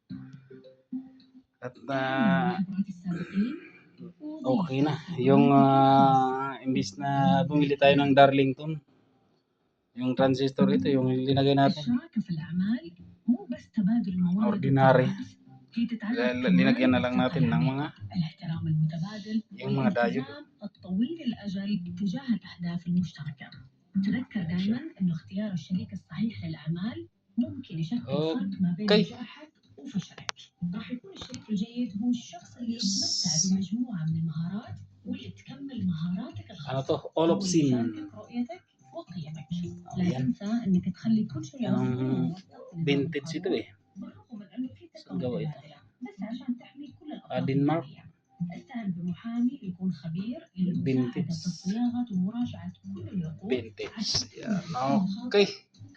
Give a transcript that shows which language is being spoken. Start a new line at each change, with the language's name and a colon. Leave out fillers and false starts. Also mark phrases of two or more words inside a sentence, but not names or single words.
Filipino: At okay na. Yung imbis na bumili tayo ng Darlington, yung transistor ito, yung linagay natin ordinary.
Arabic: هي تتعلق
Filipino: linagyan na
Arabic: كمان
Filipino: lang natin ng mga
Arabic: الاحترام المتبادل
Filipino: yung mga diode.
Arabic: والالتزام الطويل الأجل تجاه الأهداف المشتركة. تذكر دائما إنه اختيار الشريك الصحيح للأعمال ممكن يشكل فرق ما بين
Filipino: Okay.
Arabic: نجاحك وفشلك. راح يكون الشريك الجيد هو الشخص اللي يتمتع بمجموعة من المهارات واللي تكمل مهاراتك
Filipino: Ano
Arabic: الخاصة
English: to? All of
Arabic: واللي sin. يشاركك رؤيتك وقيمك. لا
Filipino: Ayan.
Arabic: تنسى إنك تخلي كل شيء أفضل
Filipino: Anong
Arabic: وموثق لنظام
Filipino: vintage ito
Arabic: القانون
Filipino: eh.
Arabic: بالرغم من إنه في ثقة
Filipino: Saan gawa ito?
Arabic: متبادلة بس عشان تحمي كل الأطراف
Filipino: Denmark.
Arabic: المالية. استعن بمحامي يكون خبير للمساعدة
Filipino: Vintage.
Arabic: في صياغة ومراجعة كل العقود
Filipino: Vintage.
Arabic: عشان
Filipino: Yan. Okay.